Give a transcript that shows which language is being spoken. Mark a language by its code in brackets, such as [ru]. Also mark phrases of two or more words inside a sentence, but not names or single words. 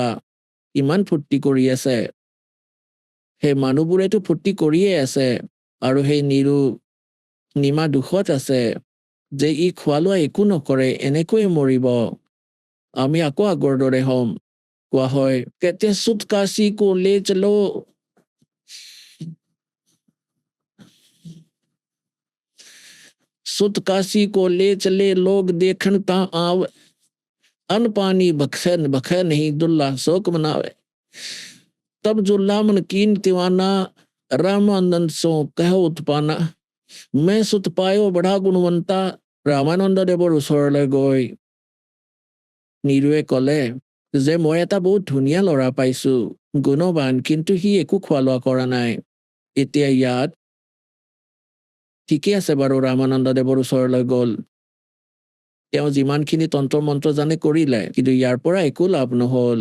[as] ইমান ফূৰ্তি কৰি আছে। সেই মানুহবোৰেতো ফূৰ্তি কৰিয়ে আছে। আৰু সেই নিমা দুখত আছে যে ই খোৱা লোৱা একো নকৰে, এনেকৈয়ে মৰিব। আমি আকৌ আগৰ দৰে হ'ম। কোৱা হয় কেতে [hi] सुत काशी को ले चलो, सुत काशी को ले चले लोग देखन ता आव, अन्न पानी बखे नहीं दुल्ला शोक मनावे। तब जुल्ला मन कीन तिवाना, रामानंद सो कहो उत्पाना। मैं सुत पायो बड़ा गुणवंता। [as] ৰামানন্দ দেৱৰ ওচৰলৈ গৈ নীৰুৱে ক'লে যে মই এটা বহুত ধুনীয়া ল'ৰা পাইছো, গুণৱান, কিন্তু সি একো খোৱা লোৱা কৰা নাই। এতিয়া ইয়াত ঠিকে আছে বাৰু, ৰামানন্দদেৱৰ ওচৰলৈ গ'ল। তেওঁ যিমানখিনি তন্ত্ৰ মন্ত্ৰ জানে কৰিলে, কিন্তু ইয়াৰ পৰা একো লাভ নহল।